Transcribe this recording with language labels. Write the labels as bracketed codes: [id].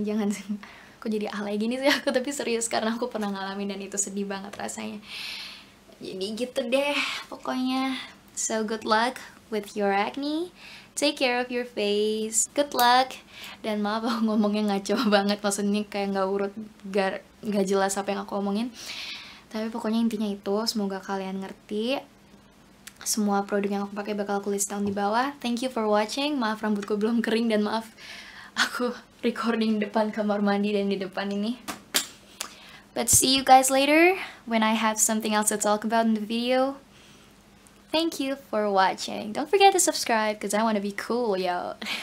[id] Jangan aku jadi alay gini sih aku, tapi serius karena aku pernah ngalamin dan itu sedih banget rasanya. Jadi gitu deh pokoknya. [en] So good luck with your acne, take care of your face, good luck. [id] Dan maaf aku ngomongnya ngaco banget, maksudnya kayak nggak urut, nggak jelas apa yang aku omongin. Tapi pokoknya intinya itu, semoga kalian ngerti. Semua produk yang aku pakai bakal aku list down di bawah. [en] Thank you for watching. [id] Maaf rambutku belum kering dan maaf aku recording depan kamar mandi dan di depan ini. [en] But see you guys later when I have something else to talk about in the video. Thank you for watching. Don't forget to subscribe because I want to be cool, yo.